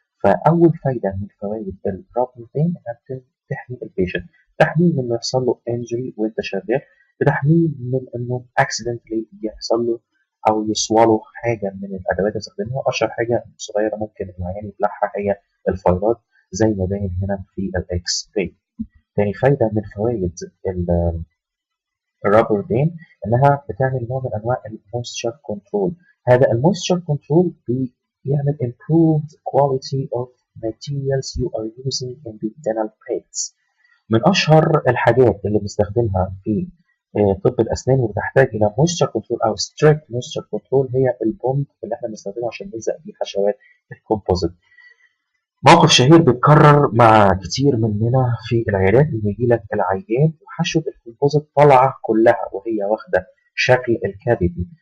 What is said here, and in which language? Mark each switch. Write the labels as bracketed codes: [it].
[ar] فاول فايده من فوائد الرابر دام انها تحمي البيشنت، تحميه من انه يحصل له انجري وانت شغال، بتحميه من انه اكسيدنتلي يحصل له او يصوله حاجه من الادوات اللي استخدمها. اشهر حاجه صغيره ممكن العيان يبلعها هي الفايلات، زي ما باين هنا في الاكس راي. تاني فايده من فوائد الرابر دام انها بتعمل نوع من انواع المويستشر كنترول. هذا المويستشر كنترول بيعمل [en] improved quality of materials you are using in the dental practice. [ar] من اشهر الحاجات اللي بنستخدمها في طب الاسنان وبتحتاج الى مويستشر كنترول او ستريكت مويستشر كنترول هي البوند اللي احنا بنستخدمه عشان نلزق بيه حشوات الكومبوزيت. موقف شهير بيتكرر مع كتير مننا في العيادات إن يجي لك العيان وحشوة الكومبوزيت طالعة كلها وهي واخدة شكل الكافيتي.